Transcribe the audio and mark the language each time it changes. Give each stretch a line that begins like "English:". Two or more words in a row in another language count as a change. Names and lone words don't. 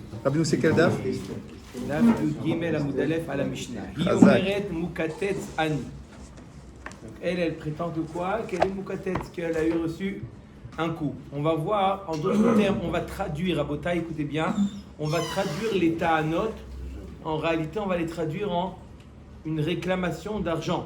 French: Rabbeinu, c'est quel daf?
Hebrew: דף י"ג עמוד א' על המשנה. היא חזק. אומרת מוקטץ אני.
French: Donc elle prétend que quoi? Qu'elle est mukatets, qu'elle a eu reçu un coup. On va voir, en d'autres termes, on va traduire, à Bota, écoutez bien, on va traduire les ta'anot. En réalité, on va les traduire en une réclamation d'argent.